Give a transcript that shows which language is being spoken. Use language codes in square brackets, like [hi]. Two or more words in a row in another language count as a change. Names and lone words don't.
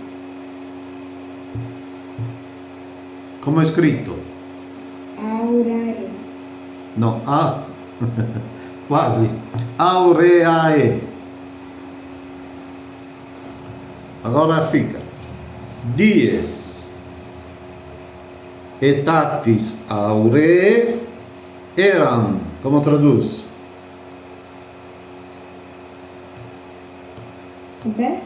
[it] Come è scritto? [la] aurare, [it] No, A. Quasi. [la] Aureae. [pt] Agora fica. [la] Dies etatis auree eram. [pt] Como traduz? repete?